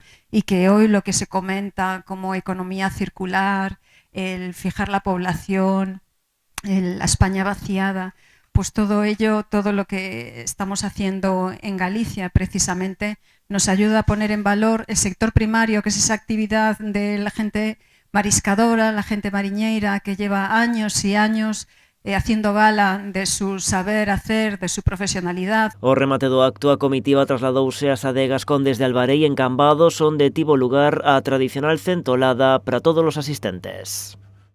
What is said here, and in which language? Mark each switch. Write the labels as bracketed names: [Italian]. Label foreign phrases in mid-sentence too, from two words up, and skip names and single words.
[Spanish] y que hoy lo que se comenta como economía circular, el fijar la población, la España vaciada, pues todo ello, todo lo que estamos haciendo en Galicia precisamente nos ayuda a poner en valor el sector primario, que es esa actividad de la gente mariscadora, la gente mariñeira, que lleva años y años haciendo gala de su saber hacer, de su profesionalidad. [Galician] O remate do acto, a comitiva trasladouse ás adegas Condes de Albarei en Cambados, onde tivo lugar a tradicional centolada para todos os asistentes.